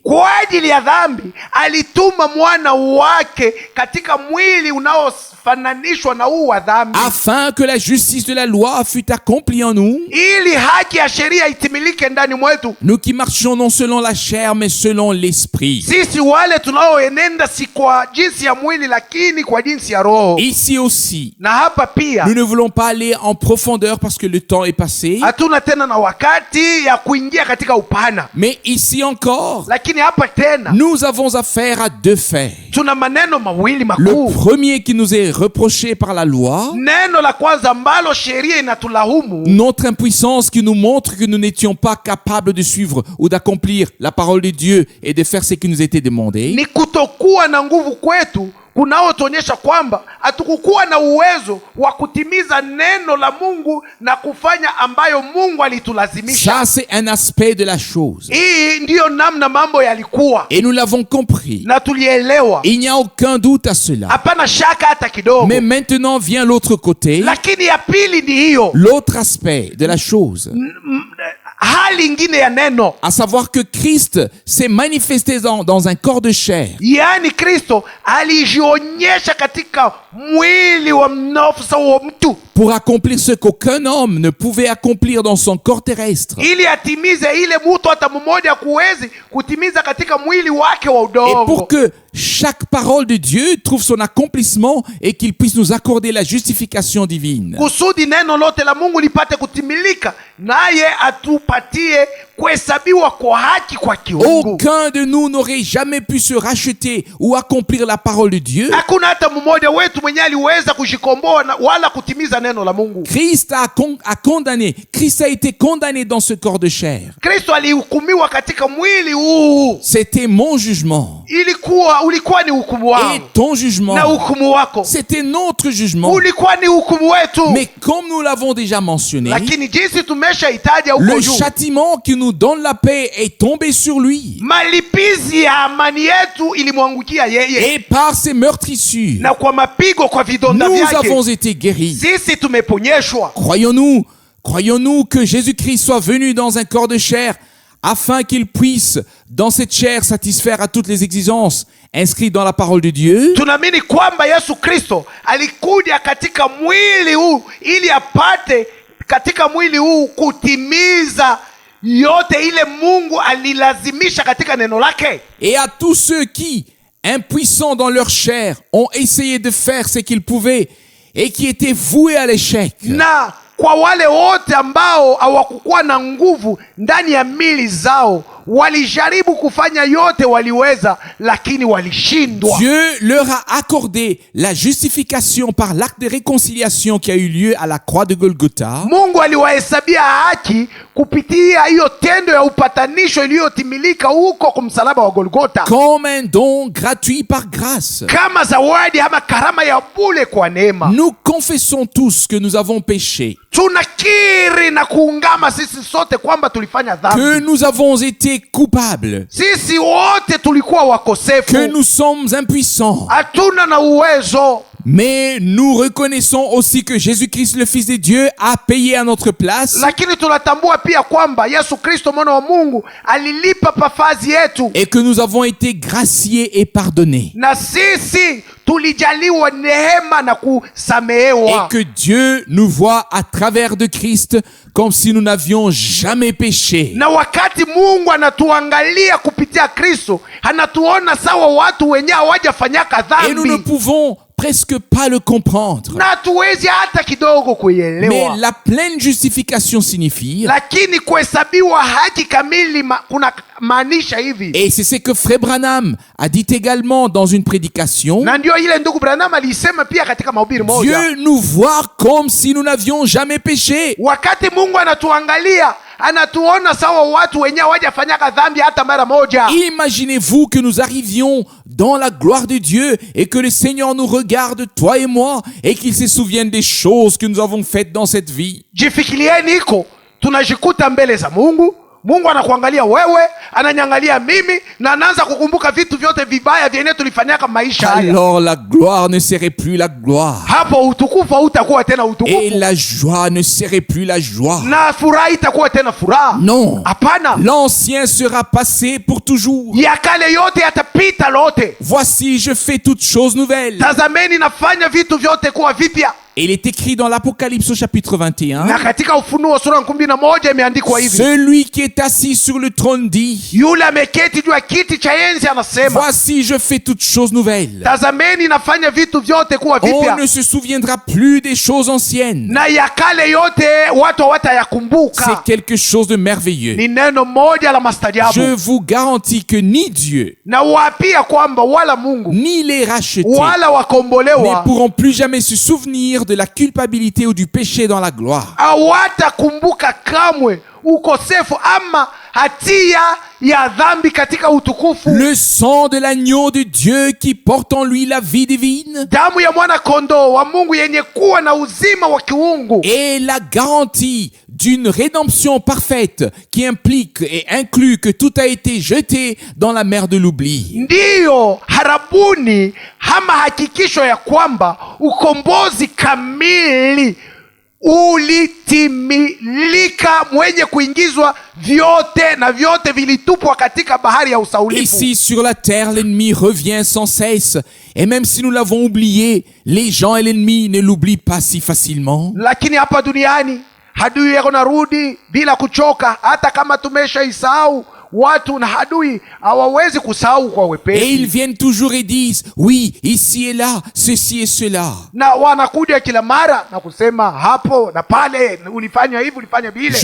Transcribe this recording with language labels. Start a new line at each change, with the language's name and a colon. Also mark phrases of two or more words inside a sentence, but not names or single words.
Swahili: Kwa ajili ya dhambi alituma mwana wake katika mwili unaofananishwa na huu wa dhambi,
French: afin que la justice de la loi fût accomplie en nous,
Swahili: ili haki ya sheria itimilike ndani mwetu,
French: nous qui marchions non selon la chair mais selon l'esprit.
Swahili: sisi wale tunaoenenda si kwa jinsi ya mwili lakini kwa jinsi ya roho.
French: Ici aussi,
Swahili: Na hapa pia
French: nous ne voulons pas aller en profondeur parce que le temps est passé,
Swahili: hatuna tena na wakati ya kuingia katika upana,
French: mais ici encore,
Swahili: lakini hapa tena
French: nous avons affaire à deux faits.
Swahili: tuna maneno mawili
French: Le
Swahili: makuu.
French: premier qui nous est reproché par la loi,
Swahili: Neno la kwanza ambalo sheria inatulahumu,
French: notre impuissance qui nous montre que nous n'étions pas capables de suivre ou d'accomplir la parole de Dieu et de faire ce qui nous était demandé.
Swahili: ni kutokuwa na nguvu kwetu kunaotuonyesha kwamba hatukukuwa na uwezo wa kutimiza neno la Mungu na kufanya ambayo Mungu alitulazimisha.
French: Ça, c'est un aspect de la chose.
Swahili: Hii ndiyo namna mambo yalikuwa
French: Et nous l'avons compris.
Swahili: na tulielewa,
French: Il n'y a aucun doute à cela.
Swahili: hapana shaka hata kidogo.
French: Mais maintenant vient l'autre côté,
Swahili: Lakini ya pili ni hiyo,
French: l'autre aspect de la chose.
Swahili: hali ingine ya neno,
French: à savoir que Christ s'est manifesté dans un corps de chair
Swahili: yaani Kristo alijionyesha katika mwili wa nafsi wa mtu
French: pour accomplir ce qu'aucun homme ne pouvait accomplir dans son corps terrestre.
Swahili: ili atimize ile mtu hata mmoja kuwezi kutimiza katika mwili wake wa
French: Et
Swahili: udongo,
French: pour que chaque parole de Dieu trouve son accomplissement et qu'il puisse nous accorder la justification divine.
Swahili: kusudi neno lote la Mungu lipate kutimilika, naye atupatie kuhesabiwa kwa haki kwa kiungu.
French: Aucun de nous n'aurait jamais pu se racheter ou accomplir la parole de Dieu.
Swahili: Hakuna hata mmoja wetu mwenye aliweza kujikomboa wala kutimiza neno la Mungu.
French: Christ a condamné, Christ a été condamné dans ce corps de chair.
Swahili: Kristo alihukumiwa katika mwili huu.
French: C'était mon jugement
Swahili: Ulikuwa ni hukumu
French: et
Swahili: wangu
French: ton
Swahili: na
French: jugement.
Swahili: hukumu wako
French: C'était notre jugement.
Swahili: ulikuwa ni hukumu wetu.
French: Mais comme nous l'avons déjà mentionné,
Swahili: Lakini jinsi tumeshahitaja huko
French: le
Swahili: juu,
French: châtiment qui nous donne la paix est tombé sur lui.
Swahili: malipizi ya amani yetu ilimwangukia yeye,
French: Et par ses meurtrissures,
Swahili: na kwa mapigo, kwa vidonda
French: nous
Swahili: vyake
French: avons été guéris.
Swahili: sisi tumeponyeshwa.
French: Croyons-nous que Jésus-Christ soit venu dans un corps de chair afin qu'il puisse, dans cette chair, satisfaire à toutes les exigences inscrites dans la parole de Dieu?
Swahili: Tunaamini kwamba Yesu Kristo alikuja katika mwili huu ili apate katika mwili huu kutimiza yote ile Mungu alilazimisha katika neno lake.
French: Et à tous ceux qui, impuissants dans leur chair, ont essayé de faire ce qu'ils pouvaient et qui étaient voués à l'échec.
Swahili: Na kwa wale wote ambao hawakukuwa na nguvu ndani ya mili zao, walijaribu kufanya yote waliweza, lakini walishindwa.
French: Dieu leur a accordé la justification par l'acte de réconciliation qui a eu lieu à la croix de Golgotha.
Swahili: Mungu aliwahesabia haki kupitia hiyo tendo ya upatanisho iliyotimilika huko kwa msalaba wa Golgotha,
French: Comme un don gratuit par grâce.
Swahili: kama zawadi ama karama ya bure kwa neema.
French: Nous confessons tous que nous avons péché,
Swahili: Tunakiri na kuungama sisi sote kwamba tulifanya
French: que
Swahili: dhambi.
French: nous avons été coupables,
Swahili: Sisi wote tulikuwa
French: que
Swahili: wakosefu,
French: nous sommes impuissants.
Swahili: hatuna na uwezo,
French: Mais nous reconnaissons aussi que Jésus-Christ, le Fils de Dieu, a payé à notre place
Swahili: lakini tunatambua pia kwamba Yesu Kristo mwana wa Mungu alilipa pafazi yetu,
French: et que nous avons été graciés et pardonnés.
Swahili: na sisi tulijaliwa neema na
French: Et
Swahili: kusamehewa.
French: que Dieu nous voit à travers de Christ comme si nous n'avions jamais péché.
Swahili: Na wakati Mungu anatuangalia kupitia Kristo, anatuona sawa watu wenye hawajafanyaka
French: Et nous ne
Swahili: dhambi,
French: pouvons presque pas le comprendre.
Swahili: na hatuwezi hata kidogo
French: Mais
Swahili: kuielewa.
French: la pleine justification signifie,
Swahili: Lakini kuhesabiwa haki kamili kuna maanisha hivi,
French: et c'est ce que Frère Branham a dit également dans une prédication,
Swahili: na ndio ile ndugu Branham alisema pia katika mahubiri moja.
French: Dieu nous voit comme si nous n'avions jamais péché.
Swahili: Wakati Mungu anatuangalia, anatuona sawa watu wenye hawajafanyaka dhambi hata mara moja.
French: Imaginez-vous que nous arrivions dans la gloire de Dieu et que le Seigneur nous regarde, toi et moi, et qu'il se souvienne des choses que nous avons faites dans cette vie.
Swahili: Jifikirieni iko tunajikuta mbele za Mungu, Mungu anakuangalia wewe, ananyangalia mimi, na anaanza kukumbuka vitu vyote vibaya vyenye tulifanyaka maisha haya.
French: Alors la gloire ne serait plus la gloire.
Swahili: Hapo utukufu hautakuwa tena
French: Et
Swahili: utukufu,
French: la joie ne serait plus la joie.
Swahili: na furaha itakuwa tena furaha.
French: Non.
Swahili: Hapana,
French: L'ancien sera passé pour toujours.
Swahili: ya kale yote yatapita lote.
French: Voici, je fais toutes choses nouvelles.
Swahili: Tazameni, nafanya vitu vyote kuwa vipya.
French: Et il est écrit dans l'Apocalypse au chapitre
Swahili: Na 21, katika Ufunuo sura 11 imeandikwa hivi,
French: celui qui est assis sur le trône dit,
Swahili: yule ameketi juu ya kiti cha enzi anasema,
French: voici, je fais toutes choses nouvelles.
Swahili: tazameni, nafanya vitu vyote kuwa
French: On
Swahili: vipya,
French: ne se souviendra plus des choses anciennes.
Swahili: na ya kale yote watu
French: C'est
Swahili: hawatayakumbuka.
French: quelque chose de merveilleux.
Swahili: Ni neno moja la
French: Je
Swahili: mastajabu,
French: vous garantis que ni Dieu,
Swahili: na wapia kwamba wala Mungu
French: ni les rachetés
Swahili: wala
French: ne
Swahili: wakombolewa
French: pourront plus jamais se souvenir de la culpabilité ou du péché dans la gloire.
Swahili: hawatakumbuka kamwe ukosefu ama hatia ya dhambi katika utukufu.
French: Le sang de l'agneau de Dieu qui porte en lui la vie divine
Swahili: Damu ya mwana kondoo wa Mungu yenye kuwa na uzima wa kiungu
French: est la garantie d'une rédemption parfaite qui implique et inclut que tout a été jeté dans la mer de l'oubli.
Swahili: ndiyo harabuni ama hakikisho ya kwamba ukombozi kamili ulitimilika, mwenye kuingizwa vyote, na vyote vilitupwa katika bahari ya usaulifu.
French: Ici sur la terre, l'ennemi revient sans cesse. Et même si nous l'avons oublié, les gens et l'ennemi ne l'oublient pas si facilement.
Swahili: Lakini hapa duniani adui yako narudi bila kuchoka, hata kama tumeshaisahau. Watu na adui hawawezi kusahau kwa
French: Et
Swahili: wepesi,
French: ils viennent toujours et disent, oui, ici et là, ceci et cela.
Swahili: na wanakuja kila mara na kusema hapo na pale, ulifanya hivi, ulifanya vile.